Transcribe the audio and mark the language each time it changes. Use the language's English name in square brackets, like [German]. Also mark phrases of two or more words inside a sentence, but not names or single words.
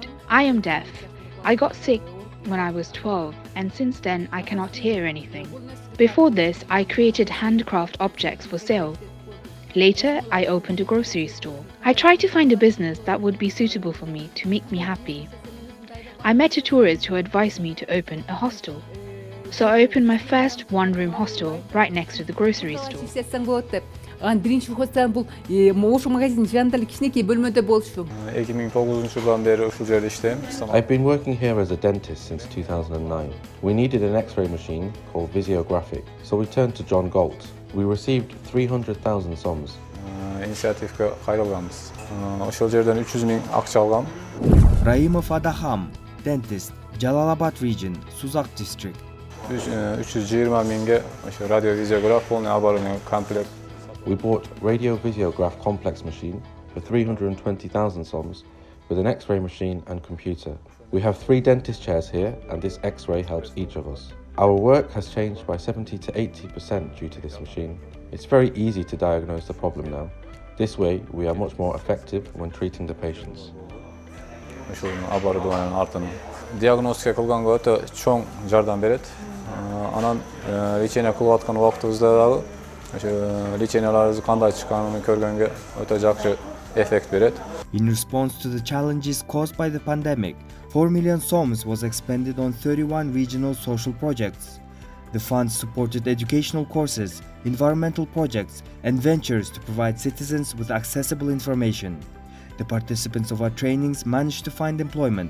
[English] I am deaf. I got sick when I was 12, and since then I cannot hear anything. Before this, I created handcraft objects for sale. Later, I opened a grocery store. I tried to find a business that would be suitable for me to make me happy. I met a tourist who advised me to open a hostel. So I opened my first one-room hostel right next to the grocery store. [Kyrgyz] Чечсең болот деп. Анан биринчи хостел бул ошо магазин жанында эле кичинекей бөлмөдө болчу. 2009-жылдан бери ушул жерде иштейм. [English] I've been working here as a dentist since 2009. We needed an X-ray machine called Visiographic, so we turned to John Galt. We received 300,000 soms. [Kyrgyz] Инициативге кайрылганбыз. Ошол жерден 300 000 акча алгам. Раимов Адахам, [English] dentist, Jalalabad region, Suzak district. [Kyrgyz] 320 000ге ошо [Russian] радиовизиограф полный оборудование комплект. [English] We bought Radio Visiograph complex machine for 320,000 soms with an X-ray machine and computer. We have 3 dentist chairs here and this X-ray helps each of us. Our work has changed by 70 to 80% due to this machine. It's very easy to diagnose the problem now. This way, we are much more effective when treating the patients. [Kyrgyz] Ушул оборудованиянын артын диагностика кылганга өтө чоң жардам берет. Анан лечение кылып аткан убактыбызда дагы ошо леченияларыбыз кандай чыкканын көргөнгө өтө жакшы эффект берет. [English] In response to the challenges caused by the pandemic, 4 million soms was expended on 31 regional social projects. The funds supported educational courses, environmental projects, and ventures to provide citizens with accessible information. The participants of our trainings managed to find employment.